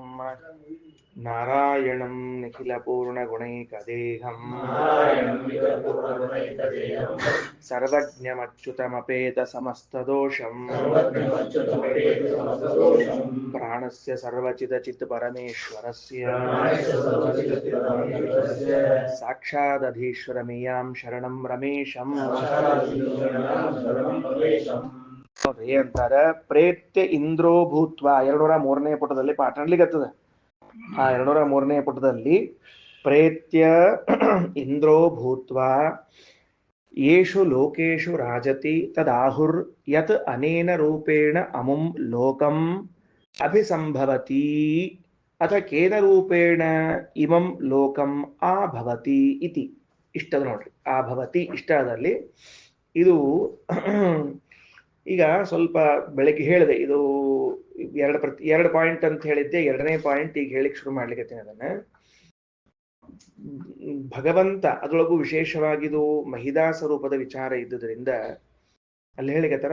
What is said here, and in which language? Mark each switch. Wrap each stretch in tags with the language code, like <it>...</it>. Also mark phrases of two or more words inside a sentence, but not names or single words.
<sa>ನಾರಾಯಣಂ ನಿಖಿಲಪೂರ್ಣಗುಣೈಕದೇಹಂ ಸರ್ವಜ್ಞಮಚ್ಯುತಮಪೇತ ಸಮಸ್ತದೋಷಂ ಪ್ರಾಣಸ್ಯ ಸರ್ವಚಿದಚಿತ್ ಪರಮೇಶ್ವರಸ್ಯ ಸಾಕ್ಷಾದಧೀಶ್ವರಮಿಯಾಂ ಶರಣಂ ರಮೇಶಂ ಅಂತಾರ. ಪ್ರೇತ್ಯ ಇಂದ್ರೋ ಭೂತ್ವ</sa> <kn>203ನೇ ಪುಟದಲ್ಲಿ ಪಾಠ ನಡ್ಲಿಕ್ಕತ್ತದ. ಆ 203ನೇ ಪುಟದಲ್ಲಿ</kn> <sa>ಪ್ರೇತ್ಯ ಇಂದ್ರೋ ಭೂತ್ವ ಯೇಷು ಲೋಕೇಶು ರಾಜತಿ ತದಾಹುರ್ ಯತ್ ಅನೇನ ರೂಪೇಣ ಅಮುಂ ಲೋಕಂ ಅಭಿಸಂಭವತಿ ಅಥ ಕೇನ ರೂಪೇಣ ಇಮಂ ಲೋಕಂ ಆಭವತಿ ಇತಿ.</sa> <kn>ಇಷ್ಟದ ನೋಡ್ರಿ, ಆಭವತಿ ಇಷ್ಟದಲ್ಲಿ ಇದು ಈಗ ಸ್ವಲ್ಪ ಬೆಳಗ್ಗೆ ಹೇಳಿದೆ, ಇದು ಎರಡು ಪಾಯಿಂಟ್ ಅಂತ ಹೇಳಿದ್ದೆ. ಎರಡನೇ ಪಾಯಿಂಟ್ ಈಗ ಹೇಳಿಕ್ ಶುರು ಮಾಡ್ಲಿಕ್ಕೆ ಅದನ್ನ. ಭಗವಂತ ಅದರೊಳಗೂ ವಿಶೇಷವಾಗಿದು ಮಹಿದಾಸ ರೂಪದ ವಿಚಾರ ಇದ್ದುದರಿಂದ ಅಲ್ಲಿ ಹೇಳಿಕತ್ತಾರ.</kn>